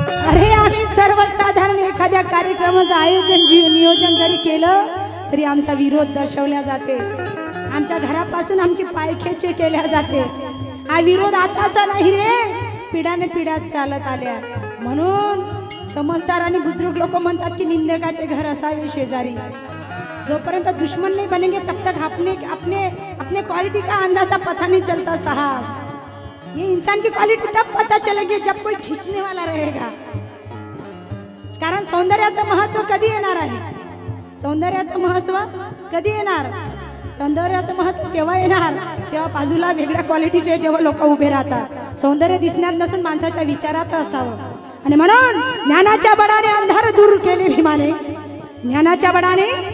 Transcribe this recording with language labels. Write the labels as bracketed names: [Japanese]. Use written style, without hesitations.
[Marathi] अरे आम्ही सर्वसाधारण एखाद्या कार्यक्रमाचं आयोजन नियोजन जरी केलं तरी आमचा विरोध दर्शवला जाते. आमच्या घरापासून आमची पायखेची केल्या जाते. हा विरोध आताचा नाही रे, पिढ्याने पिढ्यात चालत आल्या. म्हणून समजदार आणि बुजुर्ग लोक म्हणतात की निंदकाचे घर असावे शेजारी. [Hindi] जोपर्यंत दुश्मन नहीं बनेंगे तब तक अपने अपने अपने क्वालिटी का अंदाजा पता नहीं चलता साहब. ये इंसान की क्वालिटी तब पता चलेगी जब कोई खींचने वाला रहेगा. [Marathi] कारण सौंदर्याचं महत्व कधी येणार आहे? सौंदर्याचं महत्व कधी येणार? सौंदर्याचं महत्व तेव्हा येणार तेव्हा बाजूला वेगळ्या क्वालिटीचे जेव्हा लोक उभे राहतात. सौंदर्य दिसण्यात नसून माणसाच्या विचारात असावं. आणि म्हणून ज्ञानाच्या बळाने अंधार दूर केले भीमाने. ज्ञानाच्या बळाने.